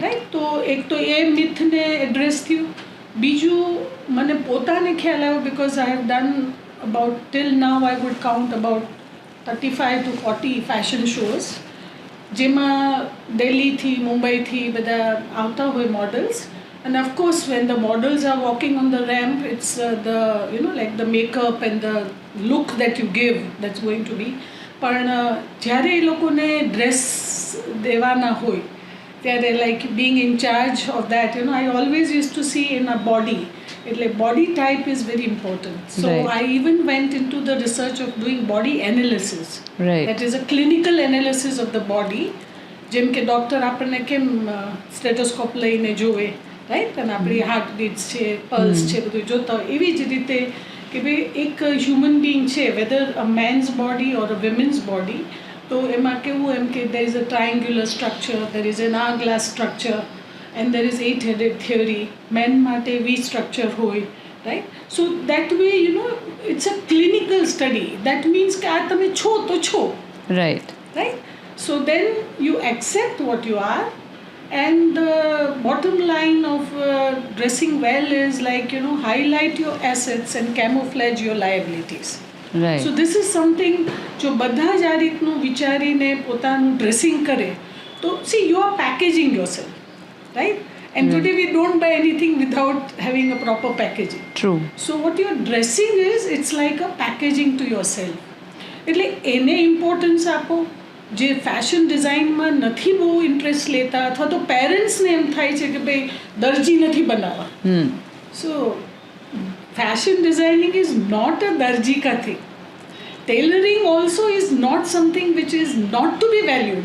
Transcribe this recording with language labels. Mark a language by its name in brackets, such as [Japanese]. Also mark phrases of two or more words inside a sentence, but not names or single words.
[Gujarati] રાઈટ? તો એક તો એ મિથને એડ્રેસ થયું. બીજું મને પોતાને ખ્યાલ આવ્યો, [English] because I have done about till now I would count about 35 to 40 fashion shows, [Gujarati] જેમાં દિલ્હીથી, મુંબઈથી બધા આવતા હોય મોડલ્સ. [English] And of course, when the models are walking on the ramp, it's the like the makeup and the look that you give that's going to be. [Gujarati] પણ જ્યારે એ લોકોને ડ્રેસ દેવાના હોય ત્યારે, [English] like being in charge of that, I always used to see in a body. એટલે body type is very important. So Right. I even went into the research of doing body analysis. Right. That is a clinical analysis of the body. [Gujarati] જેમ કે ડૉક્ટર આપણને કેમ સ્ટેટોસ્કોપ લઈને જોવે, રાઈટ? અને આપણી [English] heart beats [Gujarati] છે, પલ્સ છે, બધું જોતા હોય, એવી જ રીતે કે ભાઈ એક [English] human being [Gujarati] છે, [English] whether a man's body or a woman's body, [Gujarati] તો એમાં કેવું એમ કે [English] there is a triangular structure, there is an hourglass structure, and there is 8-headed theory. [Gujarati] મેન માટે [English] V structure [Gujarati] હોય, રાઈટ? [English] so that way it's a clinical study. that means [Gujarati] કે આ તમે છો તો છો, [English] Right. right? So then you accept what you are, and the bottom line of dressing well is like highlight your assets and camouflage your liabilities. Right. So this is something [Gujarati] જો બધા જ આ રીતનું વિચારીને પોતાનું ડ્રેસિંગ કરે તો [English] see you are packaging yourself, right? And today we don't buy anything without having a proper packaging. True. So what your dressing is, it's like a packaging to yourself. [Gujarati] એટલે એને ઇમ્પોર્ટન્સ આપો. જે ફેશન ડિઝાઇનમાં નથી બહુ ઇન્ટરેસ્ટ લેતા, અથવા તો પેરેન્ટ્સને એમ થાય છે કે ભાઈ દરજી નથી બનાવવા. [English] So fashion designing is not a [Hindi] दर्जी का [English] thing. tailoring also is not something which is not to be valued.